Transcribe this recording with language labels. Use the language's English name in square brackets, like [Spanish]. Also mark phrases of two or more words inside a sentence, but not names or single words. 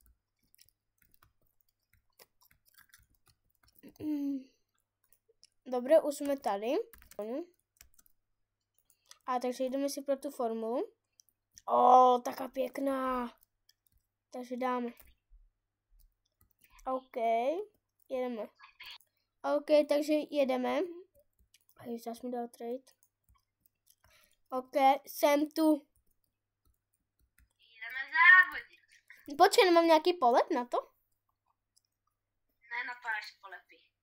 [Slovak] Dobre, už sme tady. A takže ideme si pro tú formulu. [Czech] Taká pěkná. Takže dáme. OK, jedeme. OK, takže jedeme. Ježiš, zás mi dal trade. OK, jsem tu. [Slovak] Ideme závodiť. [Czech] Počkej, nemám nějaký polet na to? Ne, na to než polepí.